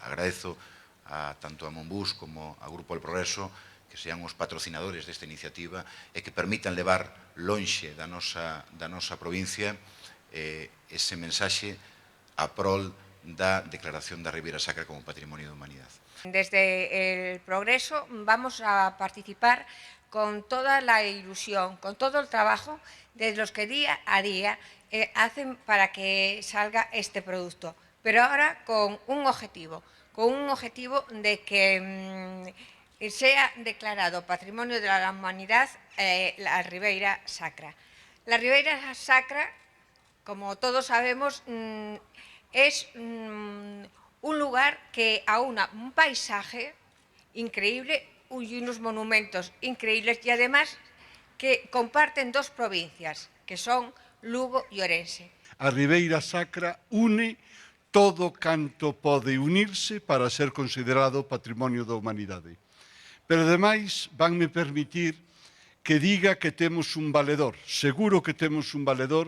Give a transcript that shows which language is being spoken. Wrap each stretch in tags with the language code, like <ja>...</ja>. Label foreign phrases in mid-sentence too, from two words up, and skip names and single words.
<gl>Agradezo tanto a Monbús como ao Grupo El Progreso que sean os patrocinadores desta iniciativa e que permitan levar lonxe da nosa provincia ese mensaxe a prol da declaración da Ribeira Sacra como Patrimonio da Humanidade.</gl> <es>Desde El Progreso vamos a participar con toda la ilusión, con todo el trabajo de los que día a día hacen para que salga este producto, pero ahora con un objetivo de que sea declarado Patrimonio de la Humanidad la Ribeira Sacra. La Ribeira Sacra, como todos sabemos, es un lugar que aúna un paisaje increíble y unos monumentos increíbles y además que comparten dos provincias, que son Lugo e Ourense.</es> <gl>A Ribeira Sacra une todo canto pode unirse para ser considerado Patrimonio da Humanidade. Pero, ademais, vanme permitir que diga que temos un valedor, seguro que temos un valedor,</gl>